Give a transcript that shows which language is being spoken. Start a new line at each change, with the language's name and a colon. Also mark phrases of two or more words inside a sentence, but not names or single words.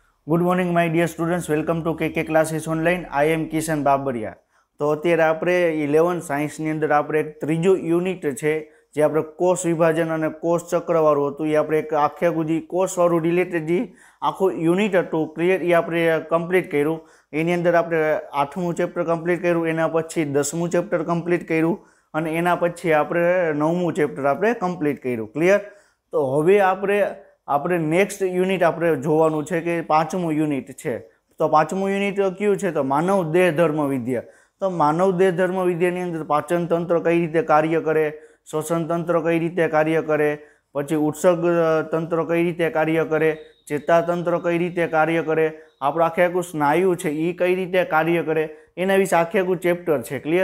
English: Good morning my dear students, welcome to K Classes online. I am किशन बाबरिया।
Gujarati: તો અત્યારે આપણે 11 સાયન્સની અંદર આપણે એક ત્રીજો યુનિટ છે જે આપણે કોષ વિભાજન અને કોષ ચક્ર વાળું હતું। એ આપણે એક આખે ગુજી કોષ વાળું રિલેટેડ જે આખું યુનિટ હતું ક્લિયર એ આપણે કમ્પ્લીટ કર્યું। એની અંદર આપણે 8મું ચેપ્ટર કમ્પ્લીટ કર્યું, એના પછી 10મું ચેપ્ટર કમ્પ્લીટ કર્યું અને એના પછી 9મું ચેપ્ટર આપણે કમ્પ્લીટ કર્યું ક્લિયર। તો હવે આપણે
English: next unit
Gujarati: આપણે જોવાનું છે કે પાંચમું યુનિટ છે। તો પાંચમું યુનિટ કયું છે? તો માનવ દેહ ધર્મ વિદ્યા। તો માનવ દેહ ધર્મ વિદ્યાની અંદર પાચન તંત્ર કઈ રીતે કાર્ય કરે, શ્વસન તંત્ર કઈ રીતે કાર્ય કરે, પછી ઉત્સર્ગ તંત્ર કઈ રીતે કાર્ય કરે, ચેતાતંત્ર કઈ રીતે કાર્ય કરે, આપણું આખે આખું સ્નાયુ છે એ કઈ રીતે કાર્ય કરે, એના વિશે આખે આખું ચેપ્ટર છે ક્લિયર।